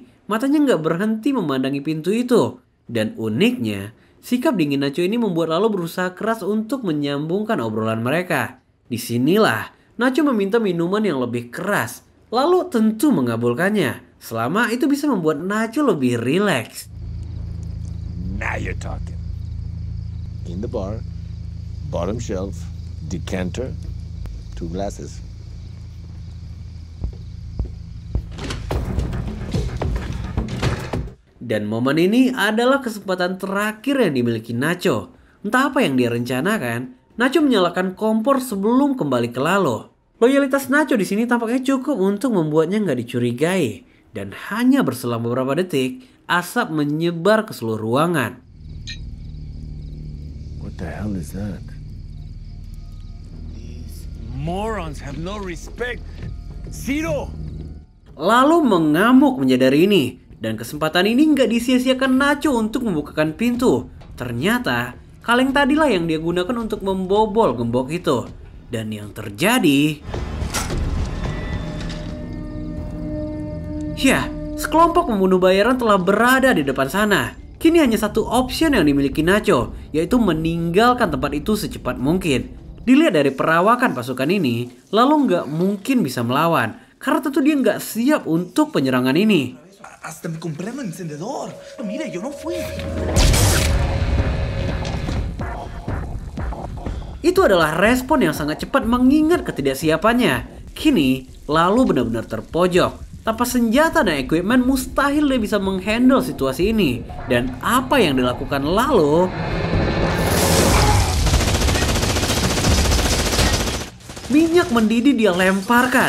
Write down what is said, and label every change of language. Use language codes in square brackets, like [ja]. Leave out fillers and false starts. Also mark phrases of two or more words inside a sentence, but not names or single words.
[id] Matanya gak berhenti memandangi pintu itu. Dan uniknya, sikap dingin Nacho ini membuat Lalo berusaha keras untuk menyambungkan obrolan mereka. Disinilah Nacho meminta minuman yang lebih keras. Lalu tentu mengabulkannya. Selama itu bisa membuat Nacho lebih rileks. [en] now you're talking. In the bar, bottom shelf, decanter, 2 glasses. [id] Dan momen ini adalah kesempatan terakhir yang dimiliki Nacho. Entah apa yang dia rencanakan, Nacho menyalakan kompor sebelum kembali ke Lalo. Loyalitas Nacho di sini tampaknya cukup untuk membuatnya nggak dicurigai. Dan hanya berselang beberapa detik, asap menyebar ke seluruh ruangan. [en] What the hell is that? These morons have no respect. Zero. [id] Lalu mengamuk menyadari ini. Dan kesempatan ini nggak disia-siakan Nacho untuk membukakan pintu. Ternyata kaleng tadilah yang dia gunakan untuk membobol gembok itu. Dan yang terjadi, ya, sekelompok pembunuh bayaran telah berada di depan sana. Kini hanya satu option yang dimiliki Nacho, yaitu meninggalkan tempat itu secepat mungkin. Dilihat dari perawakan pasukan ini, lalu nggak mungkin bisa melawan. Karena tentu dia nggak siap untuk penyerangan ini. [es] Hasta me compré un encendedor. Mire, yo no fui. [id] Itu adalah respon yang sangat cepat mengingat ketidaksiapannya. Kini, Lalu benar-benar terpojok. Tanpa senjata dan equipment mustahil dia bisa menghandle situasi ini. Dan apa yang dilakukan Lalu? Minyak mendidih dia lemparkan.